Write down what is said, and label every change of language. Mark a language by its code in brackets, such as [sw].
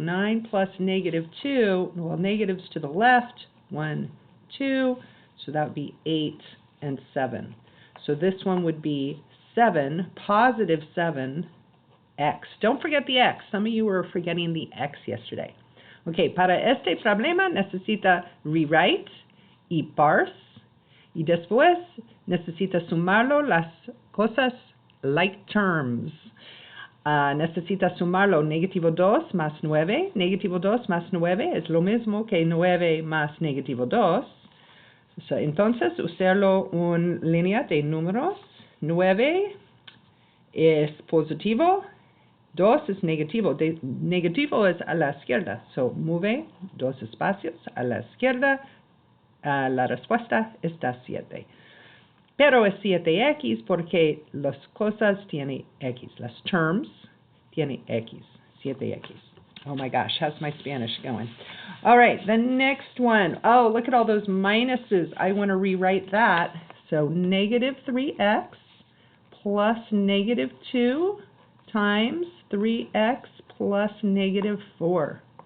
[en] 9 plus -2, well, negatives to the left, 1, 2, so that would be 8 and 7. So this one would be 7, positive 7, X. Don't forget the X. Some of you were forgetting the X yesterday. [es] Okay, para este problema necesita rewrite y parse, y después necesita sumarlo las cosas [en] like terms. [es] Necesita sumarlo -2 más 9. -2 más 9 es lo mismo que 9 más -2. So, entonces, usarlo en línea de números. 9 es positivo. 2 es negativo. Negativo es a la izquierda. So, move 2 espacios a la izquierda. La respuesta está 7. Pero es 7x porque las cosas tienen x. Las terms tienen x. 7x. [en] Oh my gosh, how's my Spanish going? All right, the next one. Oh, look at all those minuses. I want to rewrite that. So, -3x plus -2 times 3x plus -4.